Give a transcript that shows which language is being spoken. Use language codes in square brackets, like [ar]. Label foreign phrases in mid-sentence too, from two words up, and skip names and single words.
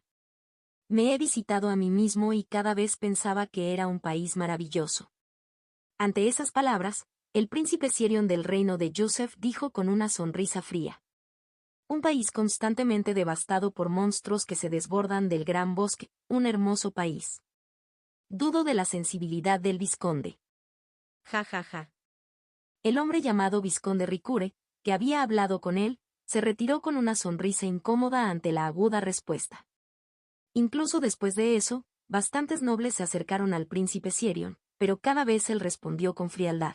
[es] Me he visitado a mí mismo y cada vez pensaba que era un país maravilloso. Ante esas palabras, el príncipe Sierion del Reino de Yusef dijo con una sonrisa fría: un país constantemente devastado por monstruos que se desbordan del gran bosque, un hermoso país. Dudo de la sensibilidad del vizconde. Ja ja ja. El hombre llamado vizconde Ricure, que había hablado con él, se retiró con una sonrisa incómoda ante la aguda respuesta. Incluso después de eso, bastantes nobles se acercaron al príncipe Cierion, pero cada vez él respondió con frialdad.